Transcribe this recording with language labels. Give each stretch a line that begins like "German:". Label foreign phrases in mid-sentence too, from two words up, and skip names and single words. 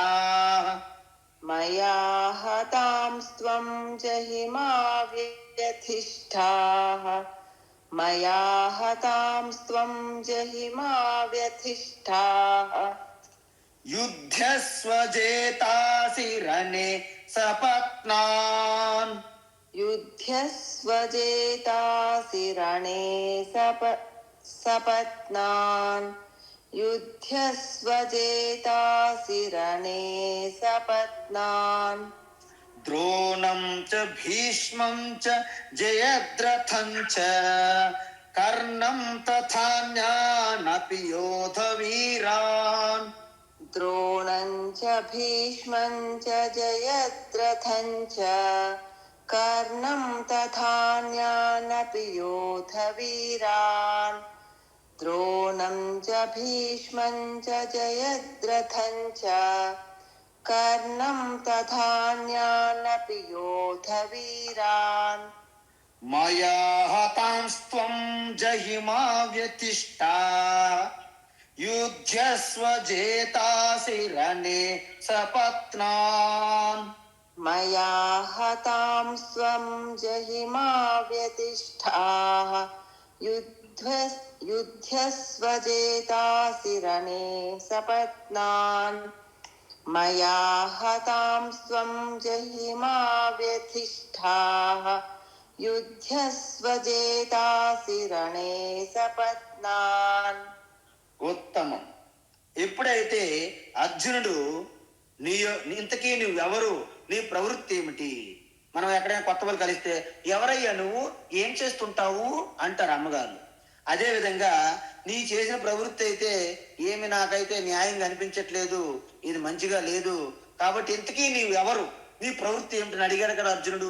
Sanskrit: మయా హతాంస్త్వం జహిమా వ్యతిష్ఠాః. మయా హతాంస్త్వం జహిమా వ్యతిష్ఠాః. యుద్ధస్వ జేతాసి రణే సపత్నాన్. युध्यस्वजेतासि रणे सपत्नान् युध्यस्वजेतासि रणे सपत्नान् ద్రోణం చ భీష్మం చ జయద్రథం చ కర్ణం తథాన్యానపి యోధ వీరాన్. द्रोणं च भीष्मं च जयद्रथं च कर्णं तथान्यानपि योधवीरान् द्रोणं च भीष्मं च जयद्रथं च कर्णं तथान्यानपि योधवीरान् మయా హతాంస్త్వం జహిమా వ్యతిష్టా యుధ్యస్వ జేతాసి రణే సపత్నాన్. मया हतां स्वं जहिमा व्यतिष्ठाः युध्यस्वजेतासि रणे सपत्नान् मया हतां स्वं जहिमा व्यतिष्ठाः युध्यस्वजेतासि रणे सपत्नान्.
Telugu: ఉత్తమం. ఎప్పుడైతే అర్జునుడు ఇంతకీ నువ్వెవరు, నీ ప్రవృత్తి ఏమిటి, మనం ఎక్కడైనా కొత్త వాళ్ళు కలిస్తే ఎవరయ్యా నువ్వు, ఏం చేస్తుంటావు అంటారు అమ్మగారు. అదే విధంగా నీ చేసిన ప్రవృత్తి అయితే ఏమి నాకైతే న్యాయంగా అనిపించట్లేదు, ఇది మంచిగా లేదు, కాబట్టి ఇంతకీ నీవు ఎవరు, నీ ప్రవృత్తి ఏమిటని అడిగాడు కదా అర్జునుడు.